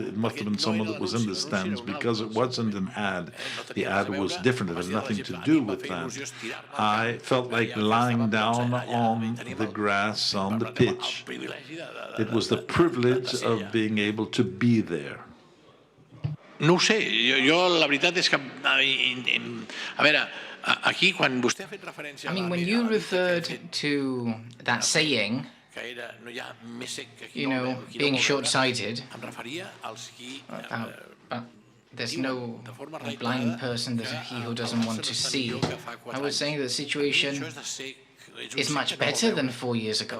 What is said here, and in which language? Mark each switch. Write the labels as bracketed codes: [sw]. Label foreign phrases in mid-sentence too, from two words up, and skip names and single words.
[en] It must have been someone that was in the stands because it wasn't an ad. The ad was different. It had nothing to do with that. I felt like lying down on the grass, on the pitch. It was the privilege of being able to be there. [ca] No ho sé, jo la veritat és que, a veure, aquí quan vostè ha fet referència a [en] I mean, when you referred to that saying, being short-sighted, there's no blind person that he who doesn't want to see. I was saying that the situation is much better than 4 years ago.